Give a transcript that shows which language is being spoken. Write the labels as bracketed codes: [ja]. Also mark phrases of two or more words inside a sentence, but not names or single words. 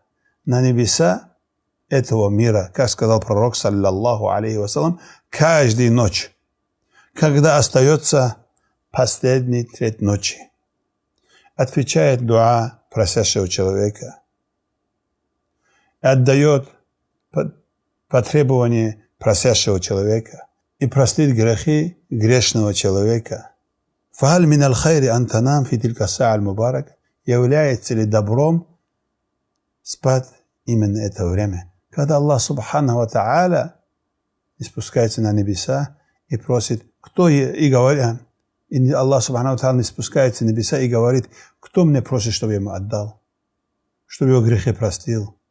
[ru] На небеса этого мира, как сказал пророк, [ar] صلى الله عليه وسلم, [ru] каждую ночь, когда остается последний треть ночи, отвечает дуа просящего человека, отдает потребования просящего человека и простит грехи грешного человека. [ar] فهل من الخير أن تنام في تلك الساعة المباركة? [ru] Является ли добром спать именно это время, когда Аллах [ar] سبحانه وتعالى [ru] спускается на небеса и просит, кто и говорит, и Аллах [ar] سبحانه وتعالى [ru] не спускается на небеса и говорит, кто мне просит, чтобы я ему отдал, чтобы его грехи простил.